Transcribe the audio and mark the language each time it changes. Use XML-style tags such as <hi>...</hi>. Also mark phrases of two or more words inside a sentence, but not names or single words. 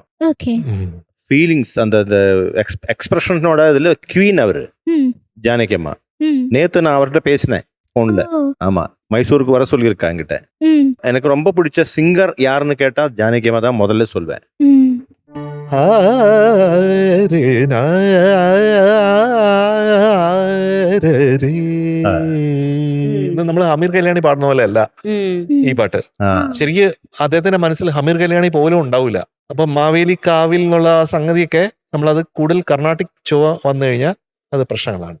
<ta>ஃபீலிங்ஸ் அந்த எக்ஸ்பிரஷனோட இதுல குவீன் அவரு ஜானகி அம்மா. நேத்து நான் அவர்கிட்ட பேசினேன் போன்ல. ஆமா, மைசூருக்கு வர சொல்லியிருக்கா என்கிட்ட. எனக்கு ரொம்ப பிடிச்ச சிங்கர் யாருன்னு கேட்டா ஜானகி அம்மா தான் முதல்ல சொல்வேன்.</ta> <ml>നമ്മൾ ഹമീർ കല്യാണി പാടുന്ന പോലെ അല്ല ഈ പാട്ട്. ശരിക്ക് അദ്ദേഹത്തിന്റെ മനസ്സിൽ ഹമീർ കല്യാണി പോലും ഉണ്ടാവില്ല. അപ്പൊ മാവേലി കാവിൽ എന്നുള്ള സംഗതിയൊക്കെ നമ്മളത് കൂടുതൽ കർണാട്ടിക് ചുവ വന്നു കഴിഞ്ഞാൽ അത് പ്രശ്നങ്ങളാണ്.</ml>